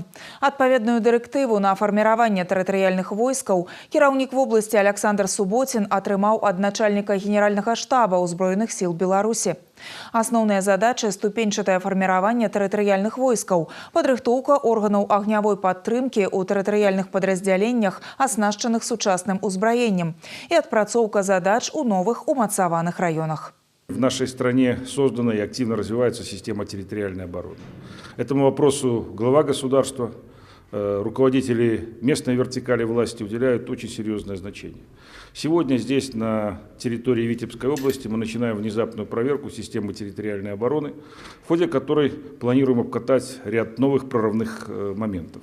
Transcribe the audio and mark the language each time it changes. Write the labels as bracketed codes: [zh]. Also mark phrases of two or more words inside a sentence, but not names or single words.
[be] Адпаведную дырэктыву на фарміраванне тэрытарыяльных войскаў кіраўнік вобласці Александр Суботін атрымаў ад начальніка генеральнага штаба ўзброеных сіл Беларусі. Асноўная задача – ступеньчатае фарміраванне тэрытарыяльных войскаў, падрыхтоўка органаў агнявой падтрымкі ў тэрытарыяльных падраздзяленнях, аснашчаных сучасным узбраеннем, і адпрацоўка задач у новых умацаваных раёнах. [ru] В нашей стране создана и активно развивается система территориальной обороны. Этому вопросу глава государства, руководители местной вертикали власти уделяют очень серьезное значение. Сегодня здесь, на территории Витебской области, мы начинаем внезапную проверку системы территориальной обороны, в ходе которой планируем обкатать ряд новых прорывных моментов.